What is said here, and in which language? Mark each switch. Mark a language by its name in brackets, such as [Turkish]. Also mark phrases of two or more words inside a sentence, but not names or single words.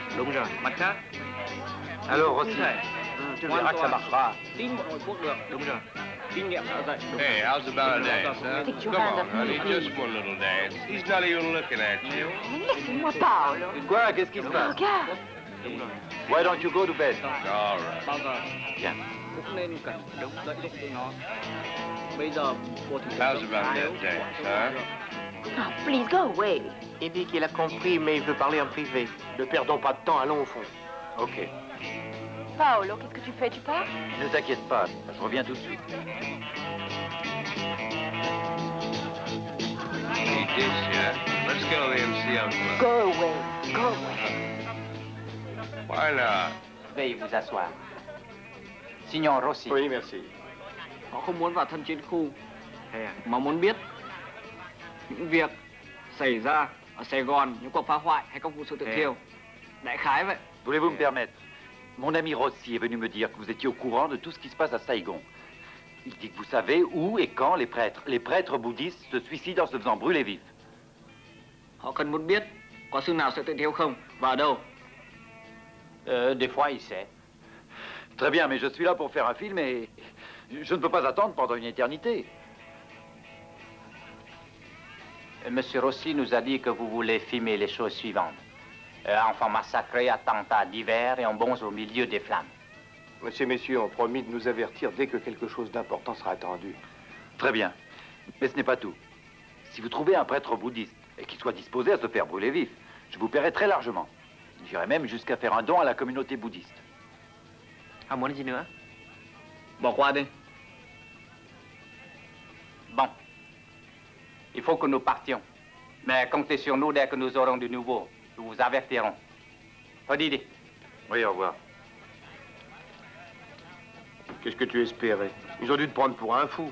[Vietnamese] Đúng rồi. Mặt khác, [French] Alors, [Vietnamese] không Rossi, thể hoàn toàn tin một nội quốc được. Đúng rồi. Kinh nghiệm đã dạy. [English] Hey, how's about a dance, huh? Come on, honey, just one little dance. He's not even looking at you. [French] Laissez-moi, Paolo. Quoi? Qu'est-ce qui se passe? Regarde. [English] Why don't you go to bed? All right. [Vietnamese] Bao giờ [French] Viens. [Vietnamese] cũng nên cẩn đợi giúp tụi nó. Bây giờ cô thì [English] How's about that dance, huh? Oh, please go away. [French] Il dit qu'il a compris, mais il veut parler en privé. Ne perdons pas de temps, allons au fond. Ok. Paolo, qu'est-ce que tu fais? Tu pars? Ne t'inquiète pas, je reviens tout de suite. [English] Hey, Dish, yeah? Let's go there and see how close. Go away. Go away. Why not? [French] Veuillez vous asseoir. Signor Rossi. Oui, merci. [Vietnamese] họ không muốn vào thân chiến khu, mà muốn biết những việc xảy ra ở Sài Gòn, những cuộc phá hoại hay các vụ sự tự thiêu. Đại khái vậy. [French] Voulez-vous me permettre? Mon ami Rossi est venu me dire que vous étiez au courant de tout ce qui se passe à Saigon. Il dit que vous savez où et quand les prêtres bouddhistes se suicident en se faisant brûler vifs. [Vietnamese] Họ cần muốn biết có xương nào sẽ tự thiêu không và ở đâu. [French] Des fois, il sait. Très bien, mais je suis là pour faire un film et je ne peux pas attendre pendant une éternité. Monsieur Rossi nous a dit que vous voulez filmer les choses suivantes. Enfants massacrés, attentats divers et en bons au milieu des flammes. Monsieur et messieurs ont promis de nous avertir dès que quelque chose d'important sera attendu. Très bien, mais ce n'est pas tout. Si vous trouvez un prêtre bouddhiste et qu'il soit disposé à se faire brûler vif, je vous paierai très largement. J'irai même jusqu'à faire un don à la communauté bouddhiste. [Vietnamese] Ông muốn gì nữa? Bỏ qua đi. [French] Bon. Il faut que nous partions. Mais comptez sur nous dès que nous aurons du nouveau. Nous vous avertirons. Odidi. Oui, au revoir. Qu'est-ce que tu espérais? Ils ont dû te prendre pour un fou.